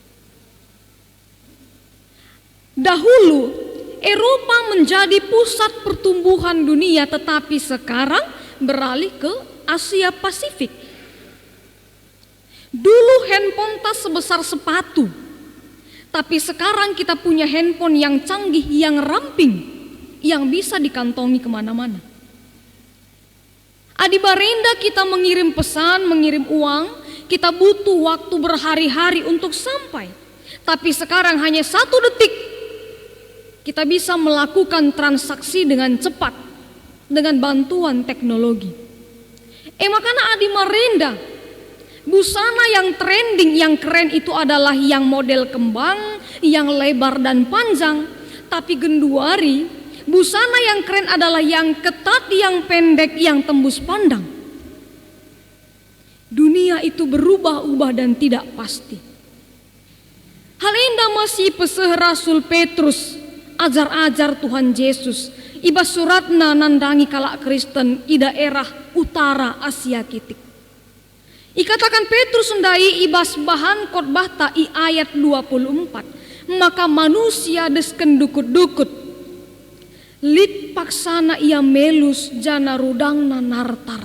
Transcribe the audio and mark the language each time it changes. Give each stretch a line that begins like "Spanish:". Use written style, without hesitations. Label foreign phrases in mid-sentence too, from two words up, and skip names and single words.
Indonesian: Dahulu Eropa menjadi pusat pertumbuhan dunia, tetapi sekarang beralih ke Asia Pasifik. Dulu handphone tas sebesar sepatu, tapi sekarang kita punya handphone yang canggih, yang ramping, yang bisa dikantongi kemana-mana.
Batak Karo: Adi barenda
Indonesian: kita mengirim pesan, mengirim uang, kita butuh waktu berhari-hari untuk sampai. Tapi sekarang hanya 1 detik kita bisa melakukan transaksi dengan cepat dengan bantuan teknologi. Makanya
Batak Karo: adi marenda,
Indonesian: busana yang trending, yang keren itu adalah yang model kembang, yang lebar dan panjang. Tapi genduari, busana yang keren adalah yang ketat, yang pendek, yang tembus pandang. Dunia itu berubah-ubah dan tidak pasti.
Batak Karo: Hal indah masih peseh Rasul Petrus, ajar-ajar Tuhan Yesus, ibas suratna nandangi kalak Kristen i daerah utara Asia kitik. Ikatakan Petrus sendai ibas bahan khotbah ta i ayat 24, maka manusia desken dukut-dukut, lit paksana ia melus jana rudangna nartar.